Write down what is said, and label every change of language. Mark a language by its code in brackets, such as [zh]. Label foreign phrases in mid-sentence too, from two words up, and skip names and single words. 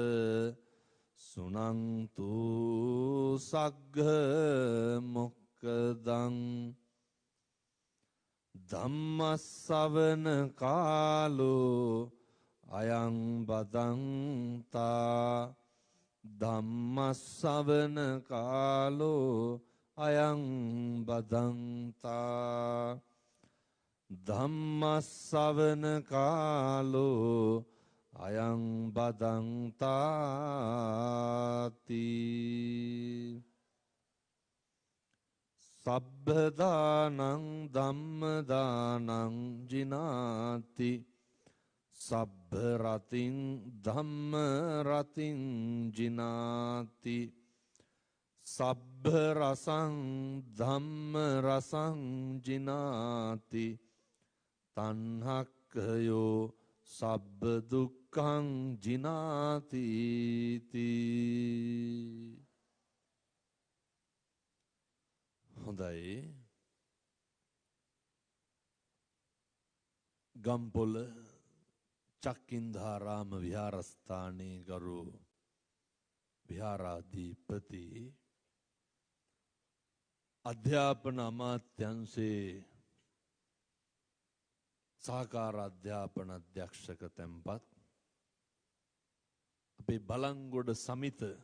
[pi] සුනන්තු සග්ග මොක්කදං ධම්මස්සවන කාලෝ අයං බදන්තා ධම්මස්සවන කාලෝ අයං බදන්තා ධම්මස්සවන කාලෝ අයං බදන්තාති සබ්බදානං ධම්මදානං ජිනාති සබ්බ රතින් ධම්ම රතින් ජිනාති සබ්බ රසං ධම්ම රසං ජිනාති තණ්හක්ඛයෝ සබ්බ දුක්ඛං ජිනාති තී. [si] හොඳයි. ගම්පොළ චක්කින්ධාරාම විහාරස්ථානයේ ගරු විහාරාධිපති අධ්‍යාපන අමාත්‍යංශයේ සහකාර අධ්‍යාපන අධ්‍යක්ෂක තැන්පත් අපේ බලංගොඩ සමිත